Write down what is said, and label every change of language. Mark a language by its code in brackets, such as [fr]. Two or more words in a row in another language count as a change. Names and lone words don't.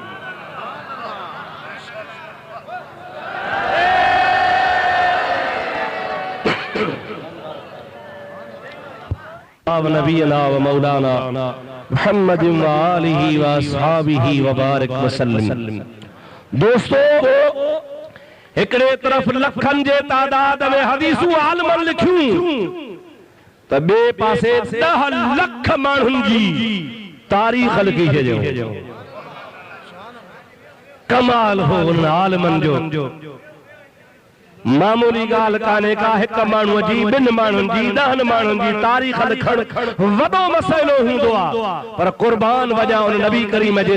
[ar] نبينا و مولانا محمد و آله و أصحابه و بارك وسلم [sd] दोस्तों एकड़े तरफ लखन जे तादाद में हदीसूं आलमन लिखियूं त बे पासे 10 लख माण्हुनि जी तारीख़ लिखी छॾियो कमाल हो उन आलमन जो मामूली ॻाल्हि कान्हे का हिक माण्हूअ जी ॿिनि माण्हुनि जी 10 माण्हुनि जी तारीख़ लिखण वॾो मसइलो हूंदो आहे पर कुर्बान वञा उन नबी करीम जे